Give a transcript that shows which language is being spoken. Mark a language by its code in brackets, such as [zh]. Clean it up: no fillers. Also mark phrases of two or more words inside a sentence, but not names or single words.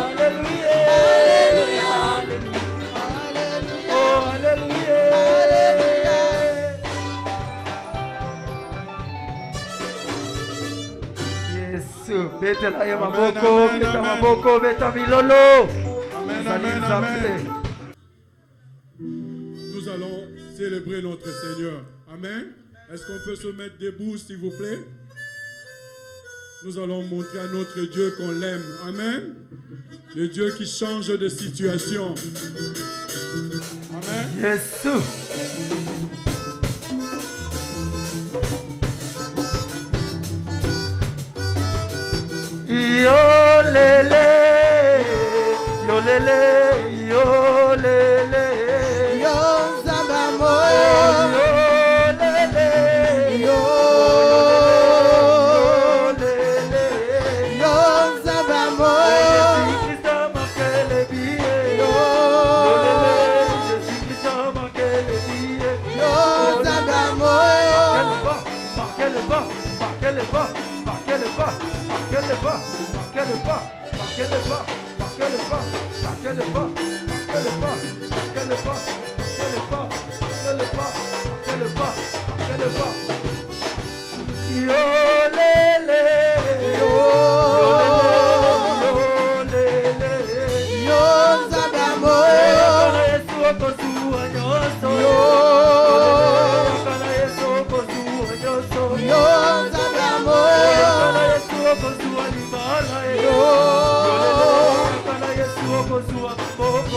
[ln] Yesu, beta la ya maboko, beta maboko, beta milolo. [fr] Amen, amen, amen. Nous allons célébrer notre Seigneur. Amen. Est-ce qu'on peut se mettre debout, s'il vous plaît? Nous allons montrer à notre Dieu qu'on l'aime. Amen. Le Dieu qui change de situation. Amen. [ln] Yesu. Yo lele, yo lele, yo lele, Yo Zamba moyo. yo lele, Yo lele, Yo Zamba moyo. [fr] Jésus-Christ a marqué les billets. [ln] Yo [fr] Lele, Jésus-Christ a marqué les billets. [ln] Yo Zamba moyo. [fr] Marquez le pas, marquez le pas, marquez le pas, marquez le pas, marquez le pas, marquez le pas, marquez le pas, marquez le pas, marquez le pas, marquez le pas, marquez le pas, marquez le pas, marquez le pas, marquez le pas. [ln] Yo lele, yo lele, Yo Zamba moyo. Yesu okozua nyonso. Yo Yesu okozua nyonso. Yo Zamba moyo. Yesu okozua libala. Yo Yesu okozua maboko.